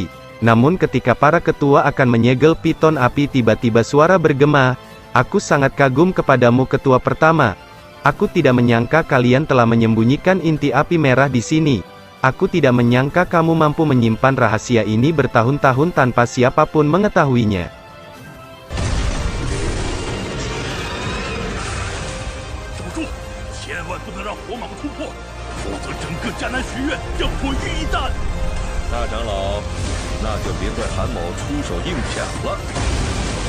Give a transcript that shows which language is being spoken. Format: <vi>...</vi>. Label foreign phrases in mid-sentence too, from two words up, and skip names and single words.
<id>Namun ketika para ketua akan menyegel piton api, tiba-tiba suara bergema, "Aku sangat kagum kepadamu ketua pertama. Aku tidak menyangka kalian telah menyembunyikan inti api merah di sini. Aku tidak menyangka kamu mampu menyimpan rahasia ini bertahun-tahun tanpa siapapun mengetahuinya."</id> <zh>千万不能让火蟒突破，否则整个迦南学院将毁于一旦。大长老，那就别怪韩某出手硬抢了。</zh>